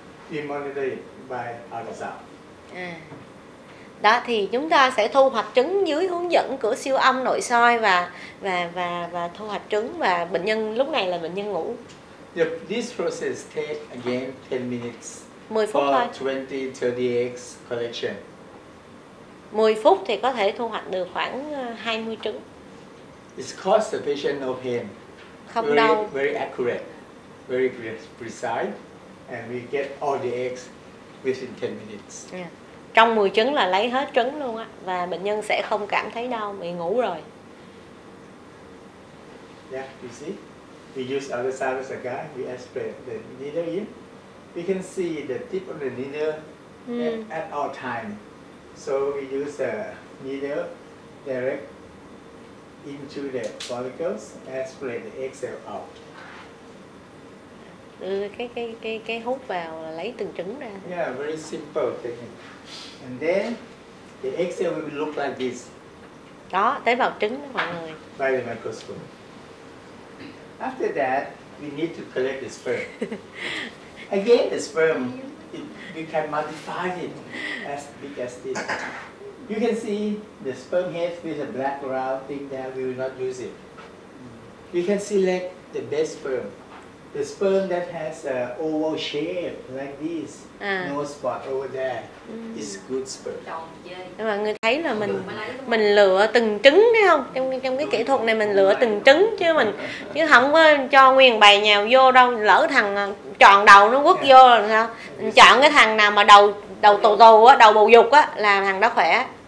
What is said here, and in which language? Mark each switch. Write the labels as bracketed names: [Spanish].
[English] We monitor it by ultrasound. [Vietnamese] Đó thì chúng ta sẽ thu hoạch trứng dưới hướng dẫn của siêu âm nội soi và thu hoạch trứng, và bệnh nhân lúc này là bệnh nhân ngủ. [English] This process takes again 10 minutes [Vietnamese] 10 phút [English] for [Vietnamese] thôi. [English] 20-30 eggs collection. [Vietnamese] 10 phút thì có thể thu hoạch được khoảng 20 trứng. [English] It causes the patient no pain. [Vietnamese] Không đau. [English] Very accurate, very precise, and we get all the eggs within 10 minutes. [Vietnamese] Trong 10 trứng là lấy hết trứng luôn á, và bệnh nhân sẽ không cảm thấy đau vì ngủ rồi. [English] Yeah, you see, we use ultrasound as a guide. We aspirate the needle in. We can see the tip of the needle at all time. So we use a needle direct into the follicles, aspirate the egg cell out. [Vietnamese] Đưa cái hút vào là lấy từng trứng ra. [English] Yeah, very simple technique. And then the egg cell will look like this. [Vietnamese] Đó, tế bào trứng đó mọi người. [English] By the microscope. After that, we need to collect the sperm. Again, the sperm, we can modify it as big as this. You can see the sperm head with a black round thing there. We will not use it. You can select the best sperm. The sperm that has an oval shape like this, no spot over there, is good sperm. [Vietnamese] Mọi người thấy là mình lựa từng trứng thấy không? Trong cái kỹ thuật này mình lựa từng trứng chứ không có cho nguyên bầy nhào vô đâu. Lỡ thằng tròn đầu nó quất vô là sao? Mình chọn cái thằng nào mà đầu tù á, đầu bầu dục á là thằng đó khỏe.